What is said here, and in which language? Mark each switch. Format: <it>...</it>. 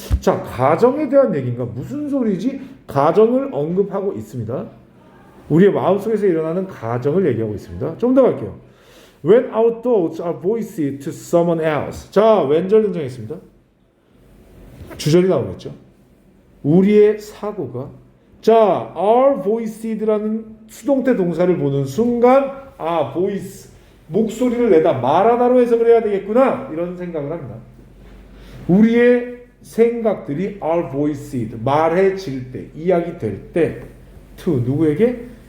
<ko>자, 가정에 대한 얘기인가? 무슨 소리지? 가정을 언급하고 있습니다. 우리의 마음속에서 일어나는 가정을 얘기하고 있습니다. 좀 더 갈게요.</ko> <en>When our thoughts are voiced to someone else.</en> <ko>자, 왼절 등장했습니다. 주절이 나오겠죠. 우리의 사고가, 자,</ko> <en>are voiced</en> <ko>라는 수동태 동사를 보는 순간, voice, 목소리를 내다, 말하다로 해석을 해야 되겠구나, 이런 생각을 합니다. 우리의 생각들이</ko> <en>are voiced,</en> <ko>말해질 때, 이야기될 때, to 누구에게?</ko>